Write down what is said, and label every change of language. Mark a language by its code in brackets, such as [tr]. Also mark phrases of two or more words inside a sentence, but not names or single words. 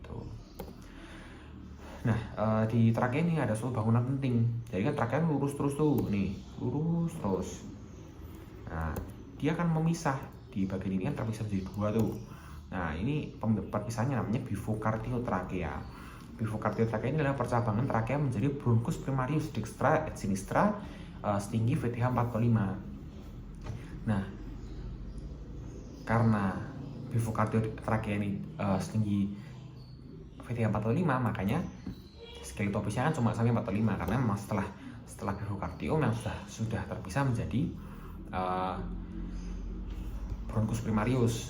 [id] Nah, di trakea ini ada suatu bangunan penting. Jadi kan trakea lurus terus tuh, nih, lurus terus. Nah, dia akan memisah di bagian ini kan terpisah menjadi dua tuh. Nah, ini perpisahannya namanya bifocardiotrachea. Bifocardiotrachea ini adalah percabangan trakea menjadi [la] bronchus primarius dextra et sinistra [id] setinggi VTH 4,5. Nah, karena bifocardiotrachea ini setinggi VTH 4,5, makanya skeletopisnya kan cuma sampai 4,5 karena memang setelah bifokardium yang sudah terpisah menjadi [la] bronchus primarius.